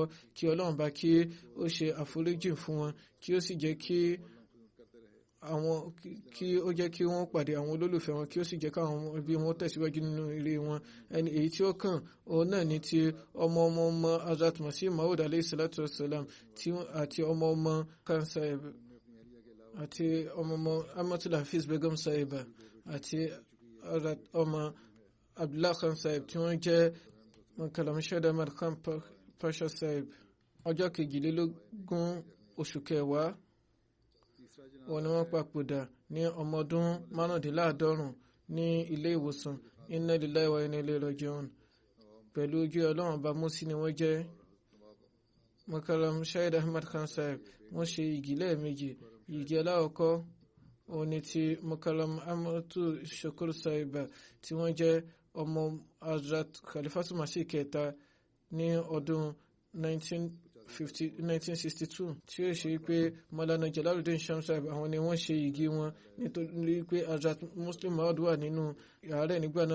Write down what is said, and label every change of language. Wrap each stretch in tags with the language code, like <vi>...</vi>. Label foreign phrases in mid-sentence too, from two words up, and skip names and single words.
<yo>Kí Ọlọ́run bá kí ó ṣe àforíjì fún wọn, kí ó sì jẹ́ kí ó jẹ́ kí wọ́n pàdé àwọn olólùfẹ́ wọn, kí ó sì jẹ́ káwọn ẹbí wọn tẹ̀síwájú nínú ire wọn. Ẹni èyí tí ó kàn òun náà ni ti ọmọ Hazrat Masih Maud</yo> <ar>عليه الصلاة والسلام</ar> <yo>àti ọmọ Khan Sahib àti ọmọ Amatul Hafiz Begum Sahiba àti ọmọ Abdullah Khan Sahib tí wọ́n jẹ́ Kalam Shahid Ahmad Khan Pasha Sahib. Ọjọ́ 22 oṣù kẹwàá wọ́n ní wọ́n papòdà ní ọmọ ọdún 95 ní ilé ìwòsàn.</yo> <ar>إنا لله وإنا إليه راجعون.</ar> <yo>Pẹ̀lú ojú Ọlọ́run bá Mùsí ni wọ́n jẹ́. Mukarram Shahid Ahmad Khan Sahib wọ́n ṣe igi lẹ́ẹ̀mejì. Igi aláwọ̀kọ́ òun ni ti Mukarram Amatu Shukur Sahiba tí wọ́n jẹ́ ọmọ Hazrat Khalifatul Masih kẹta ní ọdún 1962 tí ó ṣe pé Maulana Jalaluddin Sham Sahib àwọn ni wọ́n ṣe igi wọn nítorí pé Hazrat Muslim Maud wà nínú àárẹ̀ nígbà náà lọ.</yo>